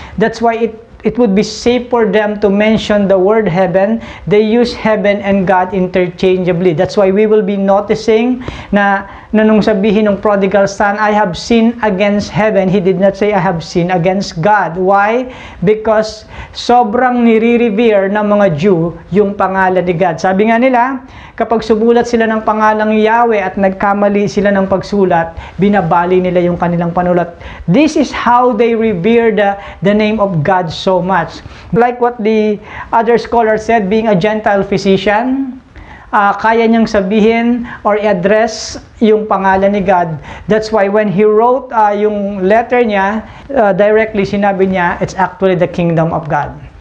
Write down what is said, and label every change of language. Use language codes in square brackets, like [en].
[en] That's why it would be safe for them to mention the word heaven. They use heaven and God interchangeably. That's why we will be noticing na nung sabihin ng prodigal son, I have sinned against heaven, he did not say I have sinned against God. Why? [tl] Because sobrang nire-revere ng mga Jew yung pangalan ni God. Sabi nga nila, kapag sumulat sila ng pangalang Yahweh at nagkamali sila ng pagsulat, binabali nila yung kanilang panulat. [en] This is how they revere the name of God so much. Like what the other scholar said, being a Gentile physician, kaya niyang sabihin or i-address yung pangalan ni God. That's why when he wrote yung letter niya, directly sinabi niya, it's actually the kingdom of God.